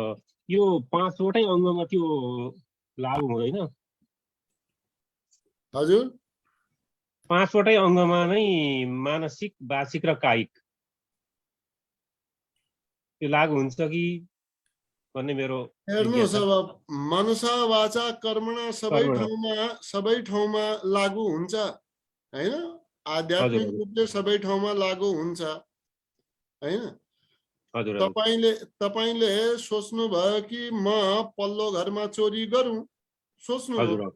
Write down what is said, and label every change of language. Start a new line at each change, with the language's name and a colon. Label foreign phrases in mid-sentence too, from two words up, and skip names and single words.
Nepali: यो 5वटै अङ्गमा त्यो लागु हुँदैन? हजुर, 5वटै अङ्गमा नै मानसिक, वाचिक र कायिक त्यो लागु हुन्छ कि भन्ने मेरो हेर्नुहोस्। अब
Sanskrit: मनसा वाचा कर्मणा
Nepali: सबै ठाउँमा लागु हुन्छ, हैन? आध्यात्मिक रूपले सबै ठाउँमा लागु हुन्छ, हैन? तपाईले सोच्नु भयो कि म पल्लो घरमा चोरी गरौँ, सोच्नु भयो।